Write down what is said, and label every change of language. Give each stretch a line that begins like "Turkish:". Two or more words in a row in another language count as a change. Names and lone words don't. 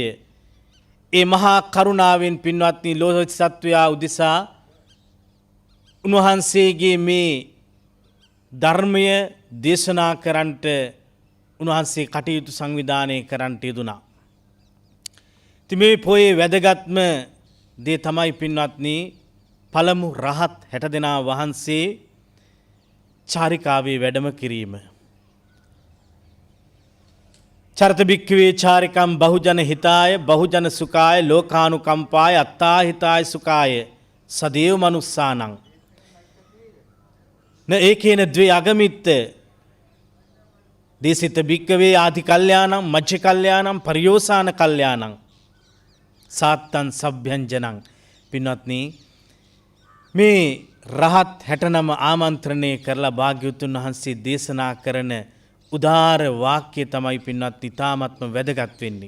Sinhala: ඒ මහා කරුණාවෙන් පින්වත්නි ලෝක සත්වයා උදෙසා උන්වහන්සේගේ මේ ධර්මය දේශනා කරන්නට උන්වහන්සේ කටයුතු සංවිධානය කරන්නට යෙදුණා. ඉතින් මේ පොයේ වැදගත්ම දේ තමයි පින්වත්නි පළමු රහත් 60 දෙනා වහන්සේ චාරිකාවේ වැඩම කිරීම.
Pali: චරත භික්ඛවේ චාරිකම් බහුජන හිතාය බහුජන සුඛාය ලෝකානුකම්පාය අත්තා හිතාය සුඛාය සදේව මනුස්සානං න ඒකේන ද්වේ අගමිත්ත දේසිත භික්ඛවේ ආදි කල්යාණං මජ්ජ කල්යාණං පරියෝසాన කල්යාණං සාත්තං සබ්භ්‍යංජනං.
Sinhala: පින්වත්නි මේ රහත් 69 ආමන්ත්‍රණය කරලා භාග්‍යවතුන් වහන්සේ දේශනා කරන උදාර වාක්‍ය තමයි පින්වත්නි තාමත්ම වැදගත් වෙන්නේ.